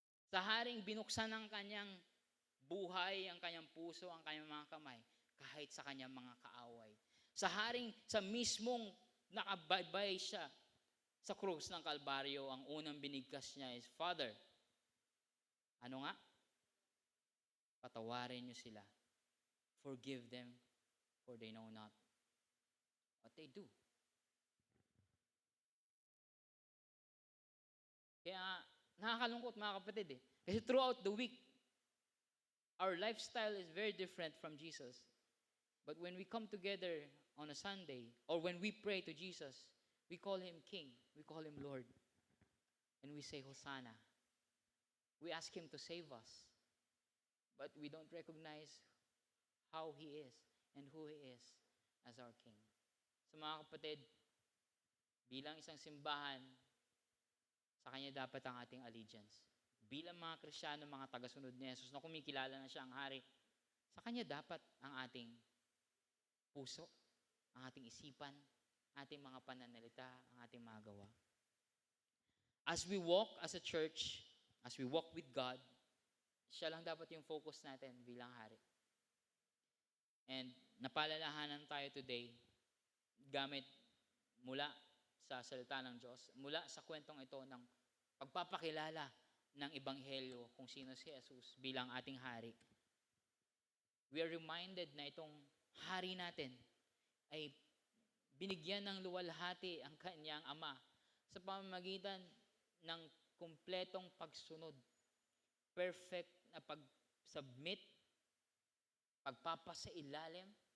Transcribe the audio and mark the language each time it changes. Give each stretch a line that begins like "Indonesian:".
Filipino: Sa haring binuksan ng kanyang buhay, ang kanyang puso, ang kanyang mga kamay, kahit sa kanyang mga kaaway. Sa haring sa mismong nakabaybay siya sa krus ng Kalbaryo, ang unang binigkas niya is, Father, ano nga? Patawarin niyo sila.
English: Forgive them, for they know not what they do.
Filipino: Kaya nakakalungkot mga kapatid eh. Kasi
English: throughout the week, our lifestyle is very different from Jesus. But when we come together on a Sunday, or when we pray to Jesus, we call Him King, we call Him Lord, and we say Hosanna. We ask Him to save us, but we don't recognize how He is and who He is as our King.
Filipino: So mga kapatid, bilang isang simbahan, sa Kanya dapat ang ating allegiance. Bilang mga Kristiyano, mga tagasunod ni Jesus na kumikilala na siya ang hari, sa Kanya dapat ang ating puso, ang ating isipan, ating mga pananalita, ang ating mga gawa.
English: As we walk as a church, as we walk with God,
Filipino: siya lang dapat yung focus natin bilang hari. And napalalahanan tayo today gamit mula sa salita ng Diyos, mula sa kwentong ito ng pagpapakilala ng Ebanghelyo kung sino si Jesus bilang ating hari.
English: We are reminded
Filipino: na itong hari natin ay binigyan ng luwalhati ang kanyang ama sa pamamagitan ng kumpletong pagsunod, perfect na pag-submit, pagpapasailalim.